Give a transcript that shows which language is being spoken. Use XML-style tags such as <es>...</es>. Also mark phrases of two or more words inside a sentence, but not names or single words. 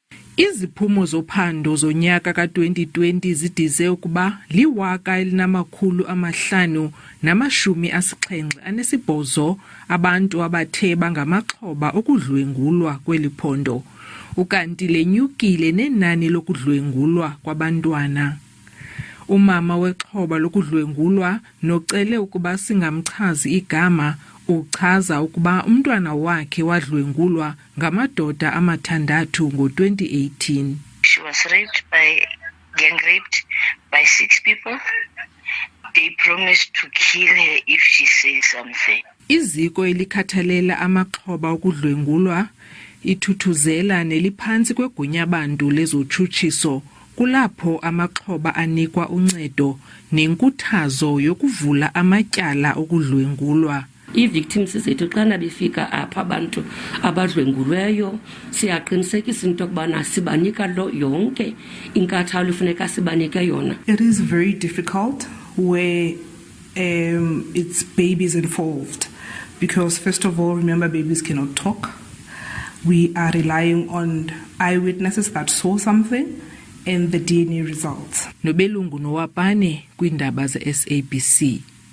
<xh>Iziphumo zophando zonyaka ka-2020 zidize ukuba 1,578 abantu abathe bangamaxhoba okudlwengulwa kweli phondo, ukanti lenyukile nenani lokudlwengulwa kwabantwana. Umama wexhoba lokudlwengulwa nocele ukuba singamchazi igama uchaza ukuba umntwana wakhe wadlwengulwa ngamadoda amathandathu ngo-2018.</xh> <en>She was gang raped by 6 people. They promised to kill her if she says something.</en> <xh>Iziko elikhathalela amaxhoba okudlwengulwa ithuthuzela neliphantsi kwegunyabantu lezotshutshiso kulapho amaxhoba anikwa uncedo nenkuthazo yokuvula amatyala okudlwengulwa. Ii-victims zethu xana befika apha abantu abadlwengulweyo siyaqinisekisa into yokubana sibanika yonke inkathalo efuneka sibanike yona.</xh> <en>It is very difficult where it's babies involved because first of all, remember, babies cannot talk. We are relying on eyewitnesses that saw something and the DNA results.</en> <xh>Nobelungu Nowapane, kwiindaba ze-SABC.</xh>